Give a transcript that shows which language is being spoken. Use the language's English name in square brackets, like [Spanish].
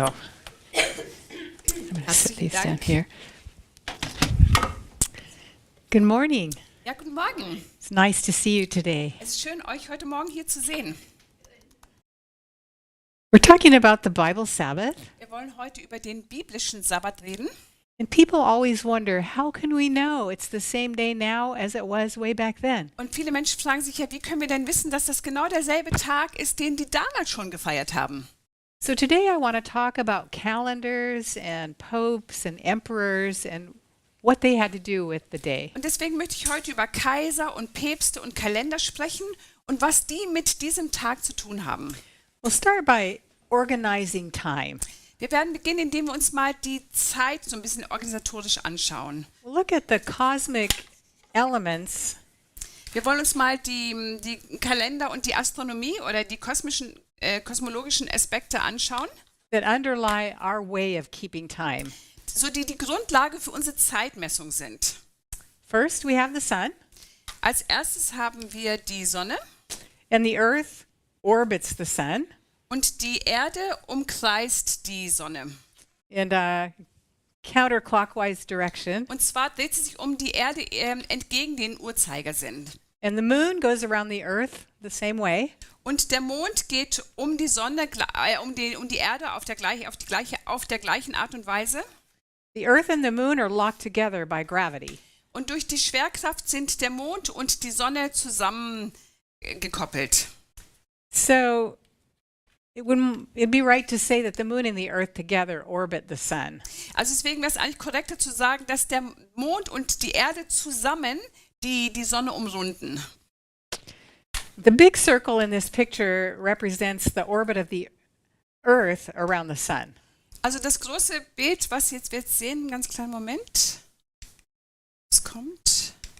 [English] I'm going to sit these down here. Good morning. [German] Ja, guten Morgen. [English] It's nice to see you today. [German] Es ist schön, euch heute Morgen hier zu sehen. [English] We're talking about the Bible Sabbath, [German] Wir wollen heute über den biblischen Sabbat reden. [English] and people always wonder, how can we know it's the same day now as it was way back then? [German] Und viele Menschen fragen sich ja, wie können wir denn wissen, dass das genau derselbe Tag ist, den die damals schon gefeiert haben? [English] So today I want to talk about calendars and popes and emperors and what they had to do with the day. [German] Und deswegen möchte ich heute über Kaiser und Päpste und Kalender sprechen und was die mit diesem Tag zu tun haben. [English] We'll start by organizing time. [German] Wir werden beginnen, indem wir uns mal die Zeit so ein bisschen organisatorisch anschauen. [English] We'll look at the cosmic elements [German] Wir wollen uns mal die Kalender und die Astronomie oder die kosmologischen Aspekte anschauen, [English] that underlie our way of keeping time. [German] so die Grundlage für unsere Zeitmessung sind. [English] First, we have the sun, [German] Als erstes haben wir die Sonne [English] and the earth orbits the sun [German] und die Erde umkreist die Sonne. [English] in a counterclockwise direction, [German] Und zwar dreht sie sich um die Erde entgegen den Uhrzeigersinn. [English] and the moon goes around the earth the same way. [German] Und der Mond geht um die Sonne, um die Erde auf der gleichen Art und Weise. [English] The earth and the moon are locked together by gravity. [German] Und durch die Schwerkraft sind der Mond und die Sonne zusammengekoppelt. [English] So it'd be right to say that the moon and the earth together orbit the sun. [German] Also deswegen wäre es eigentlich korrekter zu sagen, dass der Mond und die Erde zusammen die Sonne umrunden. [English] The big circle in this picture represents the orbit of the earth around the sun. [German] Also das große Bild, was wir jetzt sehen, einen ganz kleinen Moment. Es kommt.